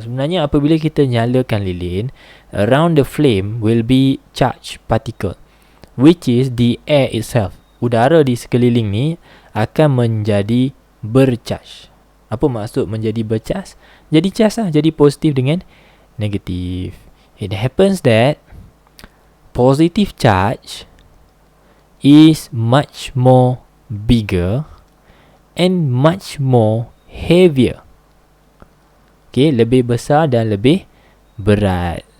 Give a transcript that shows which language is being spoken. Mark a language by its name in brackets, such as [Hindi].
[Malay] Sebenarnya apabila kita nyalakan lilin, [English] around the flame will be charged particle, which is the air itself. [Malay] Udara di sekeliling ni akan menjadi bercharge. Apa maksud menjadi bercharge? Jadi charge lah, jadi positif dengan negatif. [English] It happens that positive charge is much more bigger and much more heavier. [Malay] Okay, lebih besar dan lebih berat.